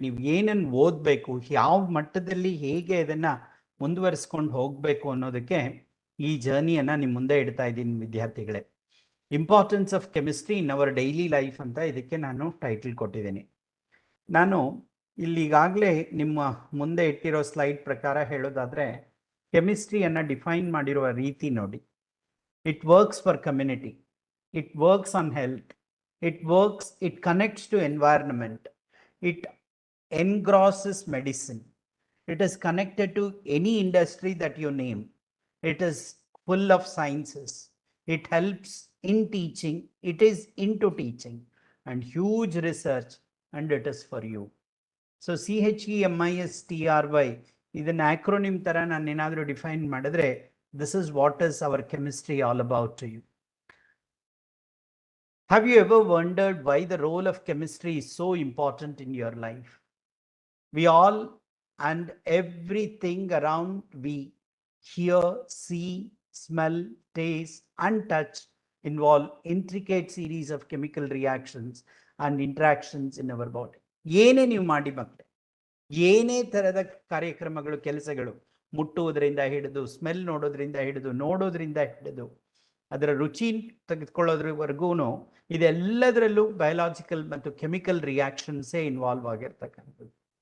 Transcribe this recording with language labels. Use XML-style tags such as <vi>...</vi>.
<kn>ನೀವು ಏನನ್ನು ಓದಬೇಕು, ಯಾವ ಮಟ್ಟದಲ್ಲಿ ಹೇಗೆ ಅದನ್ನು ಮುಂದುವರಿಸ್ಕೊಂಡು ಹೋಗಬೇಕು ಅನ್ನೋದಕ್ಕೆ ಈ ಜರ್ನಿಯನ್ನು ನಿಮ್ಮ ಮುಂದೆ ಇಡ್ತಾ ಇದ್ದೀನಿ ವಿದ್ಯಾರ್ಥಿಗಳೇ.</kn> <en>importance of chemistry in our daily life</en> <kn>ಅಂತ ಇದಕ್ಕೆ ನಾನು ಟೈಟಲ್ ಕೊಟ್ಟಿದ್ದೀನಿ. ನಾನು ಇಲ್ಲಿಗಾಗಲೇ ನಿಮ್ಮ ಮುಂದೆ ಇಟ್ಟಿರೋ ಸ್ಲೈಡ್ ಪ್ರಕಾರ ಹೇಳೋದಾದರೆ, ಕೆಮಿಸ್ಟ್ರಿಯನ್ನು ಡಿಫೈನ್ ಮಾಡಿರುವ ರೀತಿ ನೋಡಿ.</kn> <en>It works for community, it works on health, it connects to environment, it engrosses medicine, it is connected to any industry that you name, it is full of sciences, it helps in teaching, it is into teaching and huge research, and it is for you. So CHEMISTRY</en> <kn>ಇದನ್ನ acronym ತರ ನಾನು ಏನಾದರೂ define ಮಾಡಿದ್ರೆ,</kn> <en>this is what is our chemistry all about to you. Have you ever wondered why the role of chemistry is so important in your life? We all and everything around we hear, see, smell, taste, and touch involve intricate series of chemical reactions and interactions in our body.</en> <kn>ಏನೇ ನೀವು ಮಾಡಿ ಮಕ್ಕಳೇ, ಏನೇ ಥರದ ಕಾರ್ಯಕ್ರಮಗಳು, ಕೆಲಸಗಳು, ಮುಟ್ಟುವುದರಿಂದ ಹಿಡಿದು, smell ನೋಡೋದ್ರಿಂದ ಹಿಡಿದು, ನೋಡೋದ್ರಿಂದ ಹಿಡಿದು, ಅದರ ರುಚಿ ತೆಗೆದುಕೊಳ್ಳೋದ್ರವರೆಗೂ ಇದೆಲ್ಲದರಲ್ಲೂ ಬಯೋಲಾಜಿಕಲ್ ಮತ್ತು ಕೆಮಿಕಲ್ ರಿಯಾಕ್ಷನ್ಸೇ ಇನ್ವಾಲ್ವ್ ಆಗಿರ್ತಕ್ಕಂಥದ್ದು.</kn>